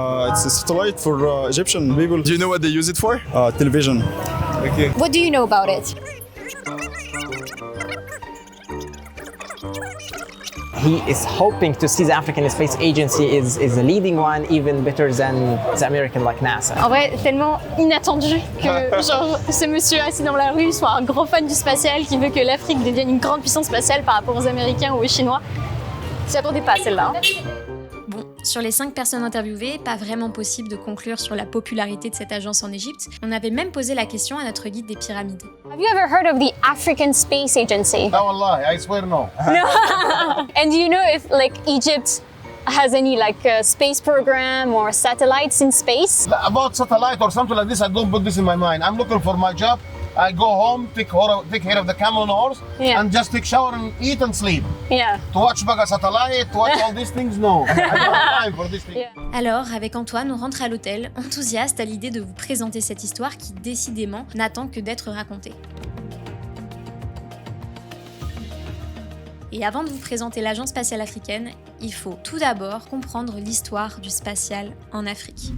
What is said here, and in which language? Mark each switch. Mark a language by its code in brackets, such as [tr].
[en] It's a satellite for Egyptian people. Do you know what they use it for? Television. Okay. What do you know about it? He is hoping to see the African Space Agency is a leading one, even better than the American like NASA. [fr] En vrai, tellement inattendu que genre, ce monsieur assis dans la rue soit un gros fan du spatial qui veut que l'Afrique devienne une grande puissance spatiale par rapport aux Américains ou aux Chinois. J'y attendais pas celle-là. Bon, sur les 5 personnes interviewées, pas vraiment possible de conclure sur la popularité de cette agence en Égypte. On avait même posé la question à notre guide des pyramides. [en] Have you ever heard of the African Space Agency? [ar] لا والله [en] I swear no. No. And do you know if like Egypt has any like space program or satellites in space. About satellite or something like this, I don't put this in my mind. I'm looking for my job. I go home, take care of the camel and horse, and just take shower and eat and sleep. Yeah. To watch Baga satellite, to watch all these things, no. I don't have time for these things. Yeah. [fr] Alors, avec Antoine, on rentre à l'hôtel, enthousiaste à l'idée de vous présenter cette histoire qui, décidément, n'attend que d'être racontée. Et avant de vous présenter l'Agence spatiale africaine, il faut tout d'abord comprendre l'histoire du spatial en Afrique.